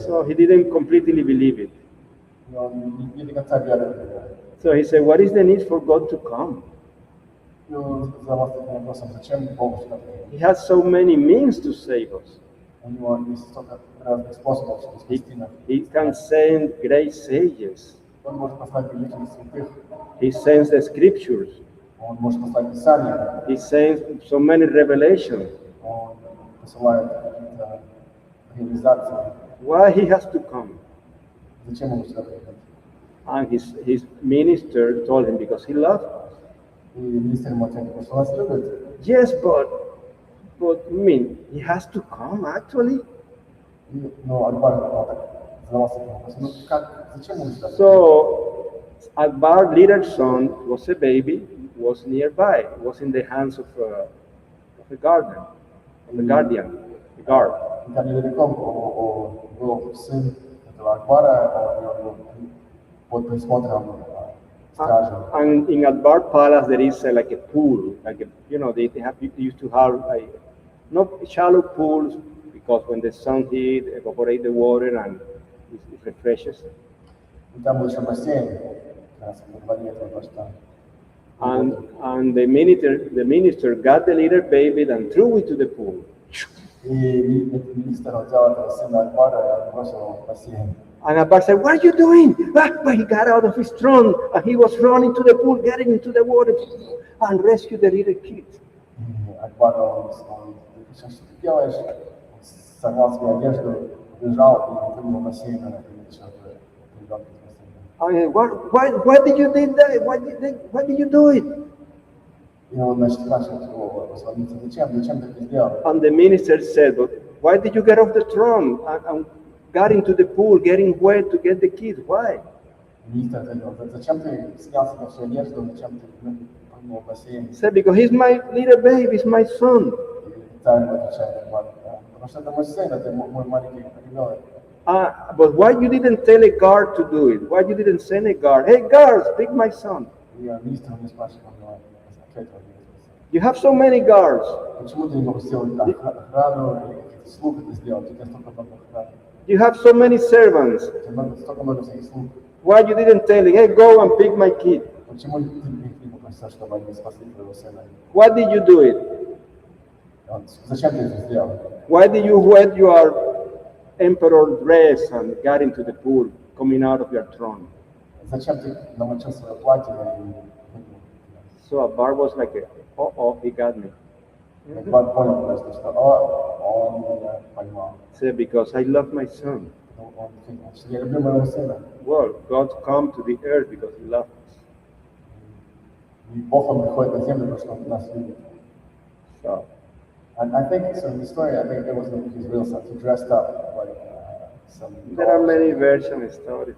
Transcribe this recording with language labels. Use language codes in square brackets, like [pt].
[en] So he didn't completely believe it. [ru] И он не до конца верил. [en] So he said, what is the need for God to come? [ru] И он задавался таким вопросом, зачем Богу сюда приходить? [en] He has so many means to save us. [ru] У него есть столько разных способов, чтобы спасти нас. [en] He can send great sages. [ru] Он может послать великих святых. [en] He sends the scriptures. [ru] Он может послать Писание. [en] He sends so many revelations. [ru] Он посылает реализации. [en] Why he has to come? [ru] Зачем ему сюда приехать? [en] And his minister told him because he loved us. [ru] И министр ему ответил, потому что он нас любит. [en] Yes, but I mean, he has to come actually. [ru] Но Акбар так задавался вопросом, ну как, зачем ему сюда? [en] So Akbar's little son was a baby, was nearby, was in the hands of a garden, of a guardian, a guard. [ru] Там недалеко был сын этого Акбара, он был под присмотром стражи. [en] And in Akbar Palace there is like a pool, like a, they used to have like not shallow pools because when the sun heat evaporate the water and it refreshes. [ru] И там был еще бассейн, как раз во дворе этого дворца. [en] And the minister got the little baby and threw it to the pool. [ru] И министр взял этого сына Акбара и бросил его в бассейн. [en] And Akbar said, "What are you doing?" But he got out of his throne and he was running to the pool, getting into the water and rescued the little kid. [ru] Акбар, он кричал, что ты делаешь? Он сорвал свою одежду, убежал и прыгнул в бассейн и вытащил ребенка из бассейна. [en] Why did you do that? Why did you do it? [ru] И он, значит, спрашивает его, посланница, зачем ты это сделал? [en] And the minister said, "But why did you get off the throne and got into the pool, getting wet to get the kids? Why?" [ru] Министр ответил, зачем ты снял себе всю одежду, зачем ты прыгнул в бассейн? [en] He said, "Because he's my little baby, he's my son." [ru] И царь отвечает, потому что это мой сын, это мой маленький ребенок. [en] But why you didn't tell a guard to do it? Why you didn't send a guard? Hey, guards, pick my son. [ru] И министр мне спрашивает, ответил, [en] You have so many guards. [ru] почему ты не попросил охрану или каких-то слуг это сделать? У тебя столько много охраны. [en] You have so many servants. [ru] У тебя столько много всяких слуг. [en] Why you didn't tell him, hey, go and pick my kid? [ru] Почему ты не попросил, чтобы они спасли твоего сына? [en] Why did you do it? [ru] Зачем ты это сделал? [en] Why did you wear your emperor dress and got into the pool coming out of your throne? [ru] Зачем ты намочил свое платье и [en] So Akbar was like, he got me. [ru] Акбар понял просто, что он меня поймал. [en] Said, because I love my son. [ru] Он думал, что я люблю моего сына. [en] Well, God come to the earth because he loved us. [ru] И Бог, он приходит на землю, потому что он нас любит. [en] So, And I think, so in the story, I think it wasn't his real son. He dressed up like some... there are many versions of stories.